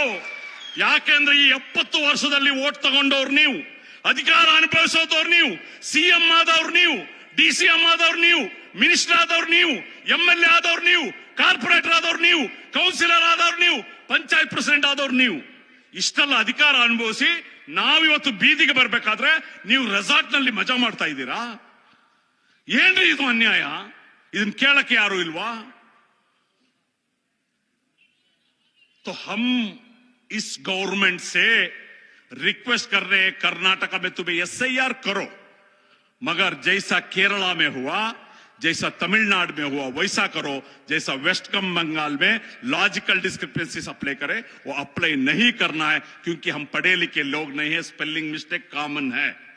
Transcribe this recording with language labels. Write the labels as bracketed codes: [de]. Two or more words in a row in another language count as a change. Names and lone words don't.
[kn] ಯಾಕೆಂದ್ರೆ ಈ 70 ವರ್ಷದಲ್ಲಿ ವೋಟ್ ತಗೊಂಡವ್ರು ನೀವು, ಅಧಿಕಾರ ಅನುಭವಿಸೋದವ್ರು ನೀವು, CM ಆದವ್ರು ನೀವು, DCM ಆದವ್ರು ನೀವು, ಮಿನಿಸ್ಟರ್ ಆದವ್ರು ನೀವು, MLA ಆದವ್ರು ನೀವು, ಕಾರ್ಪೊರೇಟರ್ ಆದವ್ರು ನೀವು, ಕೌನ್ಸಿಲರ್ ಆದವ್ರು ನೀವು, ಪಂಚಾಯತ್ ಪ್ರೆಸಿಡೆಂಟ್ ಆದವ್ರು ನೀವು. ಇಷ್ಟೆಲ್ಲ ಅಧಿಕಾರ ಅನುಭವಿಸಿ ನಾವಿವತ್ತು ಬೀದಿಗೆ ಬರ್ಬೇಕಾದ್ರೆ ನೀವು ರೆಸಾರ್ಟ್ ನಲ್ಲಿ ಮಜಾ ಮಾಡ್ತಾ ಇದ್ದೀರಾ? ಏನ್ರಿ ಇದು ಅನ್ಯಾಯ? ಇದನ್ನ ಕೇಳಕ್ಕೆ ಯಾರು ಇಲ್ವಾ? [hi] तो हम इस गवर्नमेंट से रिक्वेस्ट कर रहे हैं, कर्नाटक में तुम्हें SIR करो, मगर जैसा केरला में हुआ, जैसा तमिलनाडु में हुआ वैसा करो। जैसा वेस्ट बंगाल में [en] logical discrepancies [hi] अप्लाई करे, वो अप्लाई नहीं करना है, क्योंकि हम पढ़े लिखे लोग नहीं है, [en] spelling mistake [hi] कॉमन है।